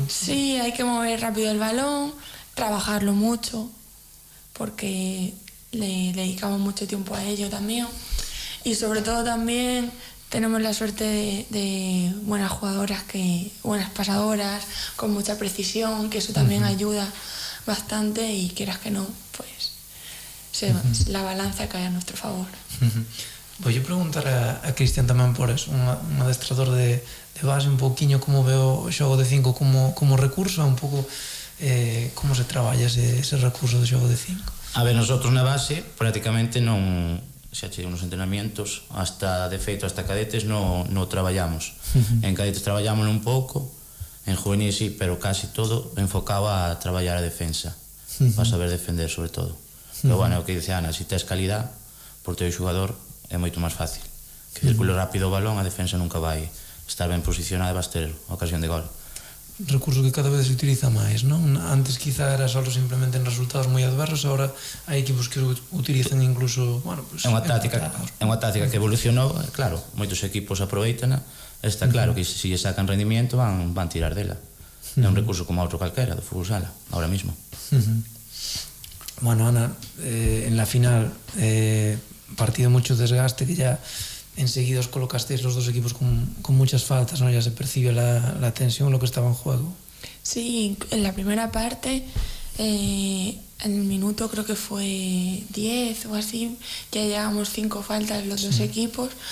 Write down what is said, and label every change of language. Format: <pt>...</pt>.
<es>Sí, hay que mover rápido el balón, trabajarlo mucho, porque le dedicamos mucho tiempo a ello también. Y sobre todo también tenemos la suerte de buenas jugadoras, buenas pasadoras, con mucha precisión, que eso también ayuda bastante y quieras que no, pues la balanza cae a nuestro favor. Voy a preguntar</es> <gl>a Cristian tamén por eso, un adestrador de base, un poquinho como veo o xogo de 5 como recurso, un pouco como se traballa ese recurso de xogo de 5.</gl> <es>A ver, nosotros</es> <gl>na base prácticamente non, xa che nos entrenamientos, hasta de feito, hasta cadetes no traballamos.</gl> <es>En cadetes</es> <gl>traballamos un pouco, en juvenil sí, pero casi todo enfocado a traballar a defensa, para saber defender sobre todo. Pero bueno, é o que dice Ana, se tes calidad, por teu xogador é moito máis fácil. Que circule rápido o balón, a defensa nunca vai estar ben posicionada e vas ter ocasión de gol. Recurso que cada vez se utiliza máis, non? Antes quizá era solo simplemente en resultados moi adversos, ahora hai equipos que utilizan incluso, bueno, pues, é unha táctica que evolucionou, claro, moitos equipos aproveitana, está claro que se lle sacan rendimiento van tirar dela. É un recurso como outro calquera do fútbol sala, ahora mismo.</gl> <es>Bueno, Ana, en la final partido mucho desgaste, que ya enseguida os colocasteis los dos equipos con muchas faltas, ¿no? Ya se percibe la tensión, lo que estaba en juego. Sí, en la primera parte, en el minuto creo que fue 10 o así, ya llevamos 5 faltas los dos equipos.</es>